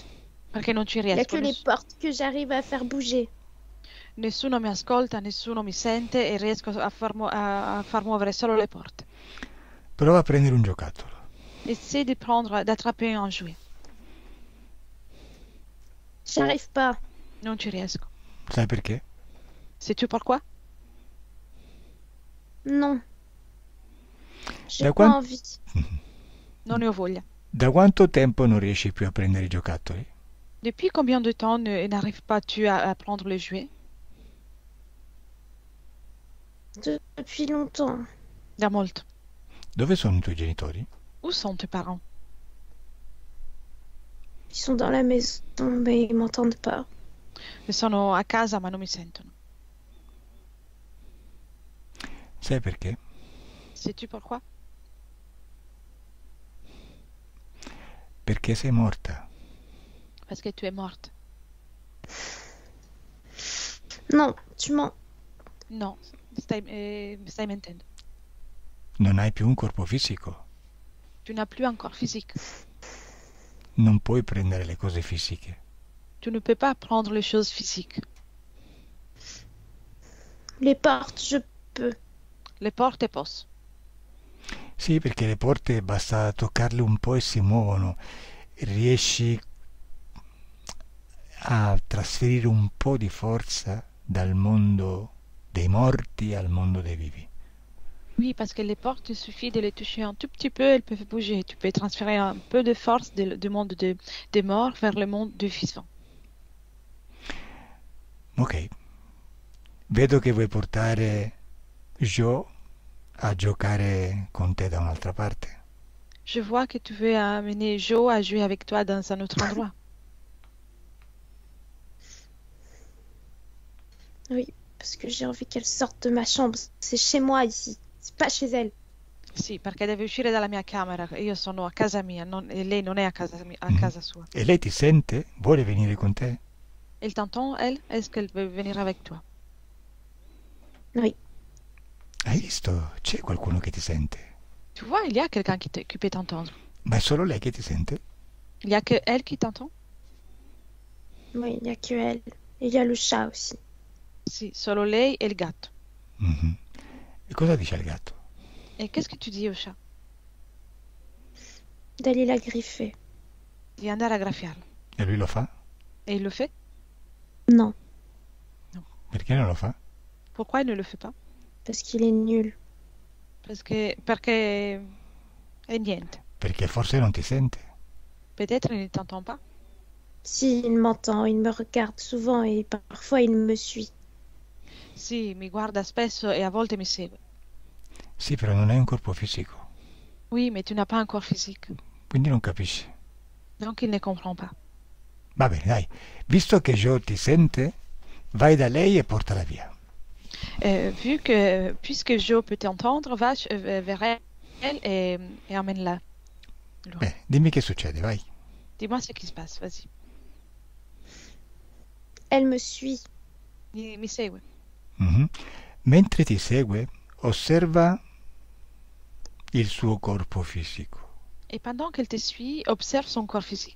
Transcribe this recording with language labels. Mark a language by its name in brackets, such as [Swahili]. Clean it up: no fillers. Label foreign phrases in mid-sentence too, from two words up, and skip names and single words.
[Italian] Perché non ci [French] Il y a [Italian] riesco. [French] que les portes que j'arrive à faire bouger. [Italian] Nessuno mi ascolta, nessuno mi sente e riesco a far muovere solo le porte. Prova a prendere un giocattolo. [French] Essaie d'attraper un jouet. J'arrive pas. [Italian] Non ci riesco. Sai perché? [French] Sais-tu pourquoi? Non. J'ai [Italian] Da [French] pas [Italian] quan- [French] envie. [Italian] Non ne ho voglia. Da quanto tempo non riesci più a prendere i giocattoli? [French] Depuis combien de temps n'arrives pas-tu à prendre le jouet? Depuis longtemps. [Italian] Da molto. Dove sono i tuoi genitori? [French] Où sont tes parents? Ils sont dans la maison, mais ils m'entendent pas. [Italian] Sono a casa ma non mi sentono. Sai perché? [French] Sais-tu pourquoi? [Italian] Perché sei morta. [French] Parce que tu es morte. Non, tu mens. [Italian] No, stai mentendo. Non hai più un corpo fisico. [French] Tu n'as plus un corps physique. [Italian] Non puoi prendere le cose fisiche. [French] Tu ne peux pas prendre les choses physiques. Les portes, je peux. [Italian] Le porte posso. Sì, perché le porte basta toccarle un po' e si muovono. Riesci a trasferire un po' di forza dal mondo dei morti al mondo dei vivi. [French] Oui, parce que les portes, il suffit de les toucher un tout petit peu, elles peuvent bouger. Tu peux transférer un peu de force du monde des morts vers le monde des vivants. [Italian] Ok, vedo che vuoi portare Joe a giocare con te da un'altra parte. [French] Je vois que tu veux amener Joe à jouer avec toi dans un autre endroit. Oui, parce que j'ai envie qu'elle sorte de ma chambre. C'est chez moi ici. C'est pas chez elle. [Italian] Sì, perché deve uscire dalla mia camera. Io sono a casa mia e lei non è a casa sua. E lei ti sente? Vuole venire con te? [French] Elle t'entend, elle? Est-ce qu'elle veut venir avec toi? Oui. [Italian] Hai visto? C'è qualcuno che ti sente. [French] Tu vois, il y a quelqu'un qui peut t'entendre. [Italian] Ma è solo lei che ti sente? [French] Il y a que elle qui t'entend? Oui, il n'y a que elle. Et il y a le chat aussi. [Italian] Sì, solo lei e il gatto. Mhm. E cosa dice il gatto? [French] Et qu'est-ce que tu dis au chat? D'aller la griffer. [Italian] Di andare a graffiarlo. E lui lo fa? [French] Et il le fait? Non, [Italian] Perché non lo fa? [French] Pourquoi il ne le fait pas? parce qu'il est nul. [Italian] Perché è niente. Perché forse non ti sente. [French] Peut-être il ne t'entend pas. Si, il m'entend, il me regarde souvent et parfois il me suit. [Italian] Sì, mi guarda spesso e a volte mi segue. Sì, però non hai un corpo fisico. [French] Oui, mais tu n'as pas un corps physique. [Italian] Quindi non capisci. [French] Donc il ne comprend pas. [Italian] Va bene, dai. Visto che Joe ti sente, vai da lei e portala via. [French] Puisque Joe peut t'entendre, va vers elle et emmène-la. Loin. [Italian] Bene, dimmi che succede, vai. [French] Dis-moi ce qui se passe, vas-y. Elle me suit. [Italian] Mi segue. Mhm. Mentre ti segue, osserva il suo corpo fisico. [French] Et pendant qu'elle te suit, observe son corps physique.